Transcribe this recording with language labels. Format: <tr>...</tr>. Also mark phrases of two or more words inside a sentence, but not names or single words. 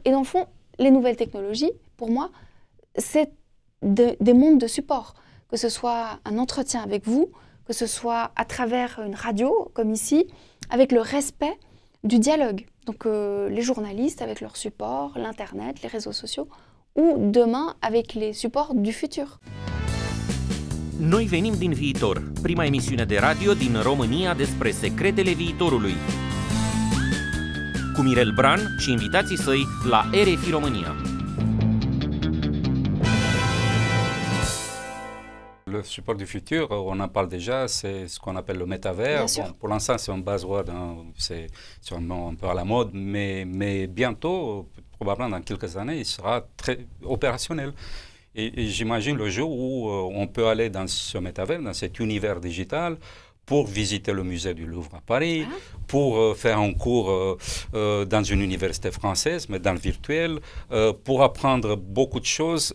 <fr>Et dans le fond, les nouvelles technologies, pour moi, c'est des mondes de support, que ce soit un entretien avec vous, que ce soit à travers une radio, comme ici, avec le respect du dialogue. Donc les journalistes avec leurs supports, l'Internet, les réseaux sociaux, ou demain avec les supports du futur.</fr> <ro>Noi venim din viitor, prima emisiune de radio din România despre secretele viitorului. Cu Mirel Bran și invitații săi la RFI România.</ro> <fr>le support du futur, on en parle déjà, c'est ce qu'on appelle le métavers. Bon, pour l'instant, c'est un buzzword, hein, c'est sûrement un peu à la mode, mais bientôt, probablement dans quelques années, il sera très opérationnel. Et j'imagine le jour où on peut aller dans ce métavers, dans cet univers digital, pour visiter le musée du Louvre à Paris, pour faire un cours dans une université française, mais dans le virtuel, pour apprendre beaucoup de choses.</fr>